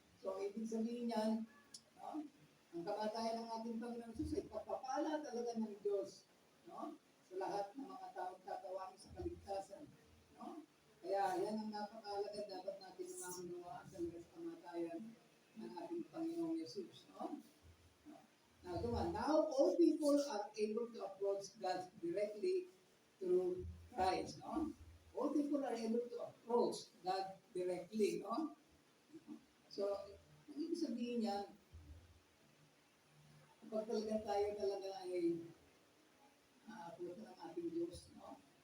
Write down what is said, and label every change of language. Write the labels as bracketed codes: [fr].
[tl] So, ibig sabihin yan, no? Ang kamatayan ng ating Panginoon Jesus ay pagpapala talaga ng Diyos, no? Sa lahat ng mga tao tatawagin sa kaligtasan. No? Kaya yan ang napakahalaga dapat natin maunawaan talaga sa kamatayan ng ating Panginoong Jesus. No? [en] Now all people are able to approach God directly through Christ. No? All people are able to approach God directly. [tl] No? So, ang ibig sabihin niyan, kapag talaga tayo talaga ay approach ng ating Diyos, no?